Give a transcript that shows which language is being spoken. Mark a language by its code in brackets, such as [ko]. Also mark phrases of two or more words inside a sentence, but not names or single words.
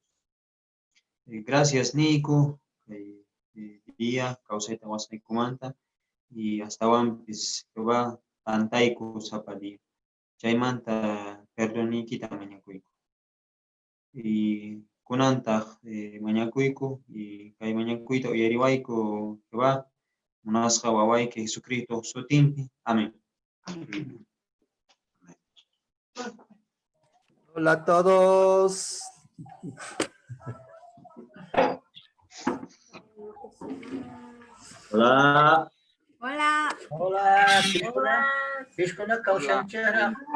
[qu] Gracias niku kay día kawsayta wasqaykumanta y astawanpis Jehová tantayku sapa día. Chaymanta perdoniykita mañakuyku. Y kunantaq mañakuyku y kay mañakuyta uyariwayku Jehová munasqa wawayki Jesucristo sutinpi. Amén. [es] Hola a todos. Hola. Hola. Hola, Piscona Causanchera.